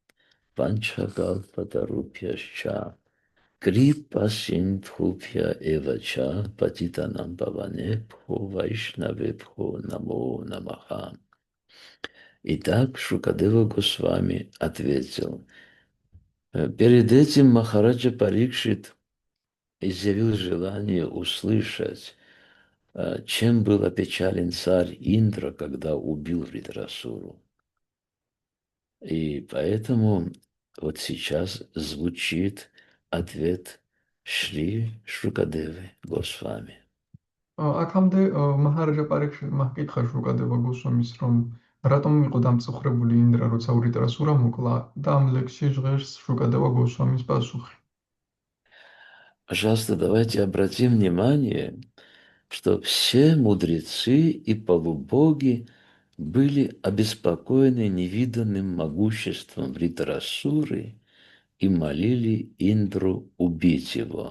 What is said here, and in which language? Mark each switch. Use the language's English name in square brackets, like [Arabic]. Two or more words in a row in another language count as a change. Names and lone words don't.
[Sanskrit] वाञ्छाकल्पतरुभ्यश्च कृपा सिन्धुभ्य एव च पतितानां पावनेभ्यो वैष्णवेभ्यो नमो नमः. [Russian] Итак, Шукадева Госвами ответил. Перед этим Махараджа Парикшит изъявил желание услышать, чем был опечален царь Индра, когда убил Вритрасуру. И поэтому вот сейчас звучит ответ Шри Шукадевы Госвами. [Georgian] აქამდე მაჰარაჯა პარიქშიტმა ჰკითხა შუკადევა გოსვამის, რომ რატომ იყო დამწუხრებული ინდრა, როცა ვრიტრასურა მოკლა, და ამ ლექსში ჟღერს შუკადევა გოსვამის პასუხი. [Russian] Пожалуйста, давайте обратим внимание, что все мудрецы и полубоги были обеспокоены невиданным могуществом Вритрасуры и молили Индру убить его.